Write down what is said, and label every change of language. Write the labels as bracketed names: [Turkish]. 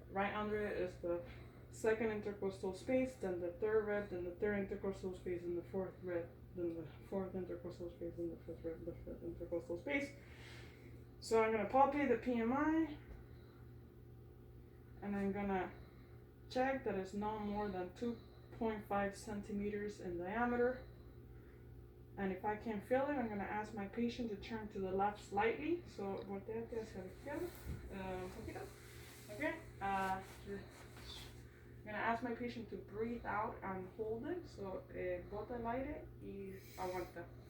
[English] Right under it is the second intercostal space, then the third rib, then the third intercostal space, and the fourth rib, then the fourth intercostal space, and the fifth rib, the fifth intercostal space. So I'm going to palpate the PMI, and I'm gonna check that it's no more than 2.5 centimeters in diameter. And if I can't feel it, I'm gonna ask my patient to turn to the left slightly. [Spanish] So, volteate hacia la izquierda, un poquito. [English] Okay. I'm gonna ask my patient to breathe out and hold it. [Spanish] So, bota el aire y aguanta.